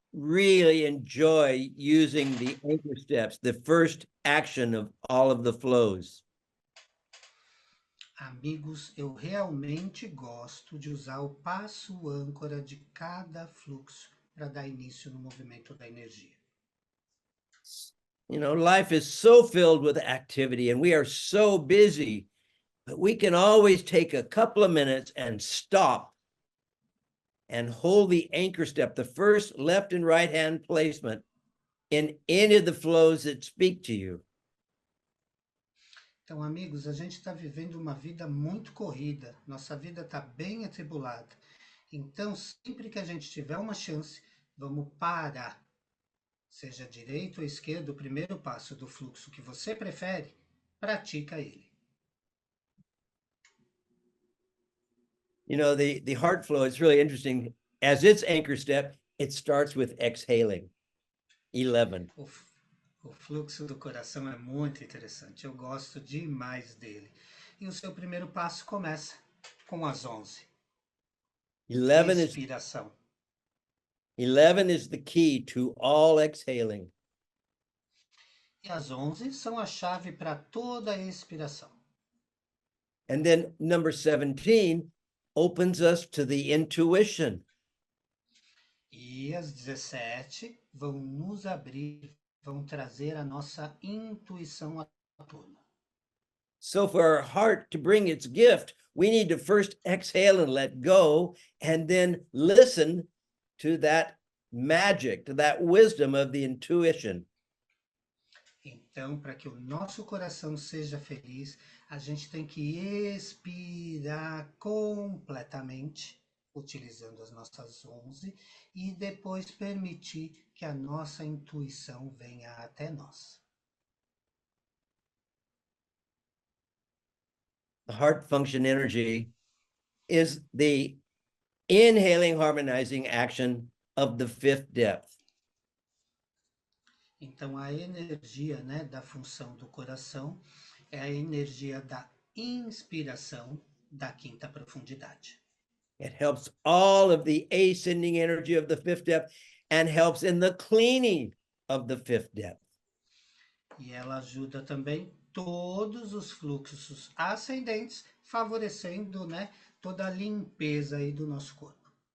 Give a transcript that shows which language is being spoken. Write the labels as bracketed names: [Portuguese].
[English] really enjoy using the anchor steps, the first action of all of the flows. [Portuguese] Amigos, eu realmente gosto de usar o passo âncora de cada fluxo para dar início no movimento da energia. [English] You know, life is so filled with activity and we are so busy, but we can always take a couple of minutes and stop and hold the anchor step, the first left and right hand placement in any of the flows that speak to you. [Portuguese] Então, amigos, a gente está vivendo uma vida muito corrida, nossa vida está bem atribulada. Então, sempre que a gente tiver uma chance, vamos parar. Seja direito ou esquerdo, o primeiro passo do fluxo que você prefere, pratica ele. [English] You know, the heart flow is really interesting. As its anchor step, it starts with exhaling. 11. [Portuguese] O fluxo do coração é muito interessante, eu gosto demais dele. E o seu primeiro passo começa com as 11. [English] 11 is the key to all exhaling. [Portuguese] E as 11 são a chave para toda a expiração. [English] And then number 17 opens us to the intuition. [Portuguese] E as 17 vão nos abrir, vão trazer a nossa intuição à tona. [English] So for our heart to bring its gift, we need to first exhale and let go, and then listen to that magic, to that wisdom of the intuition. [Portuguese] Então, para que o nosso coração seja feliz, a gente tem que expirar completamente, utilizando as nossas 11, e depois permitir que a nossa intuição venha até nós. [English] The heart function energy is the inhaling, harmonizing action of the fifth depth. [Portuguese] Então, a energia, né, da função do coração é a energia da inspiração da quinta profundidade. [English] It helps all of the ascending energy of the fifth depth and helps in the cleaning of the fifth depth. [Portuguese] E ela ajuda também todos os fluxos ascendentes, favorecendo, né, toda a limpeza aí do nosso corpo.